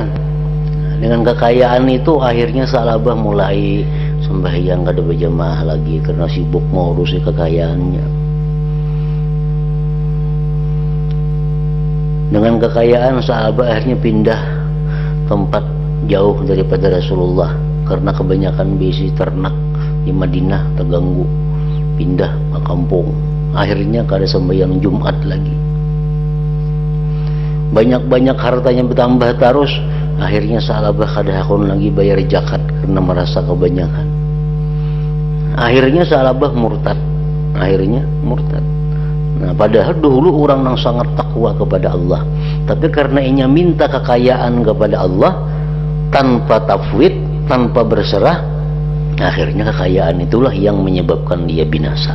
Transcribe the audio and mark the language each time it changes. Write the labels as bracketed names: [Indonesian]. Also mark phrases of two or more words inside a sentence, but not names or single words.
[Indonesian] Dengan kekayaan itu akhirnya Sa'labah mulai sembahyang kada berjamaah lagi karena sibuk mengurusi kekayaannya. Dengan kekayaan Sa'labah akhirnya pindah tempat jauh daripada Rasulullah karena kebanyakan bisi ternak di Madinah terganggu, pindah ke kampung. Akhirnya kada sembahyang Jumat lagi. Banyak-banyak hartanya bertambah terus. Akhirnya Sa'labah [Banjar] kada hakun [Indonesian] lagi bayar zakat karena merasa kebanyakan. Akhirnya Sa'labah murtad. Nah, padahal dulu orang yang sangat takwa kepada Allah, tapi karena inya minta kekayaan kepada Allah tanpa tafwid, tanpa berserah, akhirnya kekayaan itulah yang menyebabkan dia binasa.